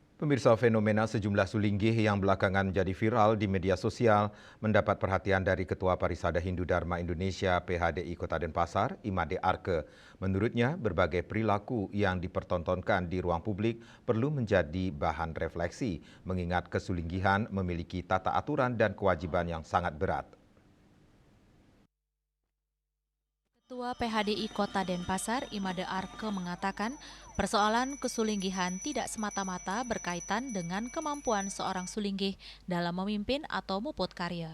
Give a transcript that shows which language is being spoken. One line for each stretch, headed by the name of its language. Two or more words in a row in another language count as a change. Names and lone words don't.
Indonesian: Pemirsa, fenomena sejumlah sulinggih yang belakangan menjadi viral di media sosial mendapat perhatian dari Ketua Parisada Hindu Dharma Indonesia PHDI Kota Denpasar, Imade Arke. Menurutnya, berbagai perilaku yang dipertontonkan di ruang publik perlu menjadi bahan refleksi, mengingat kesulinggihan memiliki tata aturan dan kewajiban yang sangat berat. Ketua PHDI Kota Denpasar, Imade Arke mengatakan, persoalan kesulinggihan tidak semata-mata berkaitan dengan kemampuan seorang sulinggih dalam memimpin atau muput karya.